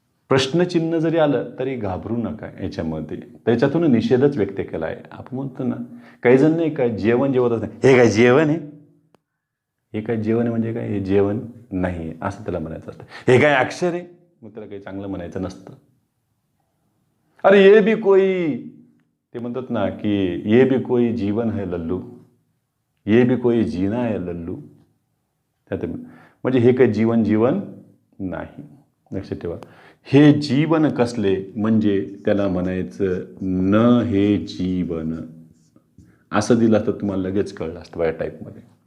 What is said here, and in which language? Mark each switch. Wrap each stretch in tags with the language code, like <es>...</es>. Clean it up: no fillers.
<mr>प्रश्नचिन्ह जरी आलं तरी घाबरू नका याच्यामध्ये, त्याच्यातून निषेधच व्यक्त केला आहे. आपण म्हणतो ना काही जण नाही काय जेवण जेवतच नाही, हे काय जेवण आहे, हे काय जेवण आहे म्हणजे काय, हे जेवण नाही असं त्याला म्हणायचं असतं. हे काय अक्षर आहे, मग त्याला काही चांगलं म्हणायचं नसतं.</mr> <hi>अरे ये भी कोई,</hi> <mr>ते म्हणतात ना की</mr> <hi>ये भी कोई जीवन है लल्लू, ये भी कोई जीना है लल्लू.</hi> <mr>त्यात म्हणजे हे काही जीवन जीवन नाही. लक्षात ठेवा, हे जीवन कसले म्हणजे त्याला म्हणायचं न हे जीवन, असं दिलं तर तुम्हाला लगेच कळलं असतं या टाईपमध्ये.</mr>